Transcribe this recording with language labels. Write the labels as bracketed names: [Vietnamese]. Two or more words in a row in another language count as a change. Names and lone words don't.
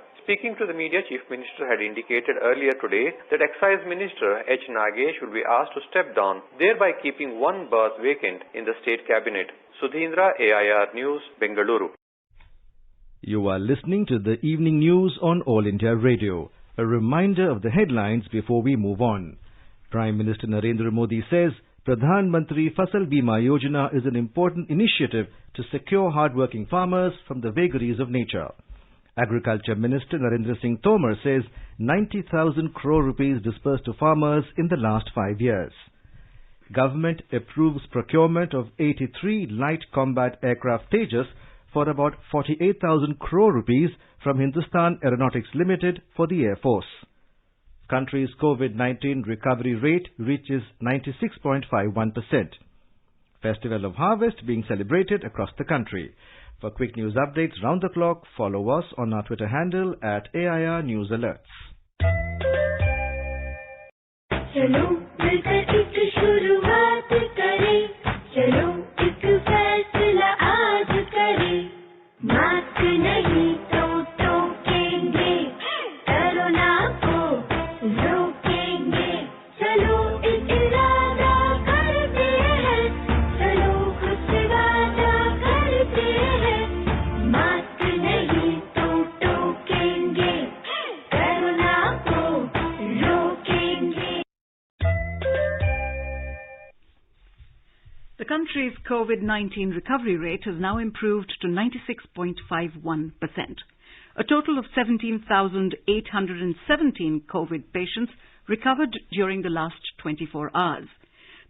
[English] Speaking to the media, Chief Minister had indicated earlier today that Excise Minister H. Nagesh will be asked to step down, thereby keeping 1 berth vacant in the state cabinet. Sudhindra, AIR News, Bengaluru. You are listening to the evening news on All India Radio. A reminder of the headlines before we move on. Prime Minister Narendra Modi says Pradhan Mantri Fasal Bima Yojana is an important initiative to secure hard-working farmers from the vagaries of nature. Agriculture Minister Narendra Singh Tomar says 90,000 crore rupees disbursed to farmers in the last 5 years. Government approves procurement of 83 light combat aircraft Tejas for about 48,000 crore rupees from Hindustan Aeronautics Limited for the Air Force. Country's COVID-19 recovery rate reaches 96.51%. Festival of Harvest being celebrated across the country. For quick news updates round the clock, follow us on our Twitter handle at AIR News Alerts. [Hindi] चलो मिलकर एक शुरुआत करें, चलो एक फैसला आज करें, मास्क नहीं तो टोकेंगे, कोरोना को रोकेंगे, चलो एक इरादा करते हैं, चलो खुद से वादा करते हैं, मास्क नहीं तो टोकेंगे, कोरोना को रोकेंगे. [English] The country's COVID-19 recovery rate has now improved to 96.51%. A total of 17,817 COVID patients recovered during the last 24 hours.